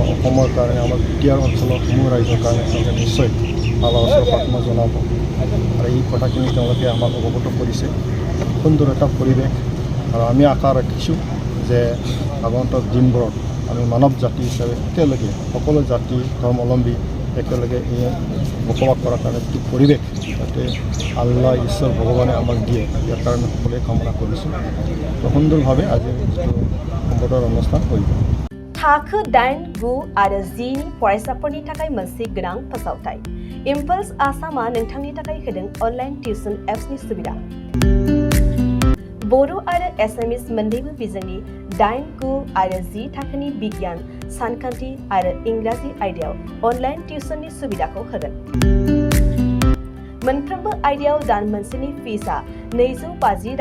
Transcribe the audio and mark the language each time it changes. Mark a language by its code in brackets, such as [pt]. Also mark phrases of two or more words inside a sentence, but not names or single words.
[as] অসমৰ কাৰণে আমাৰ বিটিআৰ অঞ্চলৰ সমূহ ৰাইজৰ কাৰণে তেওঁলোকে নিশ্চয় আল্লাহৰ ওচৰত প্ৰাৰ্থনা জনাব আৰু এই কথাখিনি তেওঁলোকে আমাক অৱগত কৰিছে সুন্দৰ এটা পৰিৱেশ আৰু আমি আশা ৰাখিছোঁ যে আগন্তুক দিনবোৰত আমি মানৱ জাতি হিচাপে একেলগে সকলো জাতি ধৰ্মাৱলম্বী একেলগে এই বসবাস কৰাৰ কাৰণে যিটো পৰিৱেশ যাতে আল্লাহ ঈশ্বৰ ভগৱানে আমাক দিয়ে ইয়াৰ কাৰণে সকলোৱে কামনা কৰিছোঁ সুন্দৰভাৱে আজি যিটো সম্বৰ্ধনা অনুষ্ঠান কৰিব [brx] थाखो 8, 9 आरो 10 नि फरायसाफोरनि थाखाय मोनसे गोनां फोसावथाय इम्पल्स आसामा नोंथांनि थाखाय होदों [en] online tuition apps [brx] सुबिदा बर' आरो एसामिस मोन्नैबो बिजोंनि 8, 9 आरो 10 थाखोनि बिगियान सानखान्थि आरो इंराजि आयदायाव [en] online tuition [brx] सुबिदाखौ होगोन मोनफ्रोमबो आयदायाव दान मोनसेनि फिसआ 250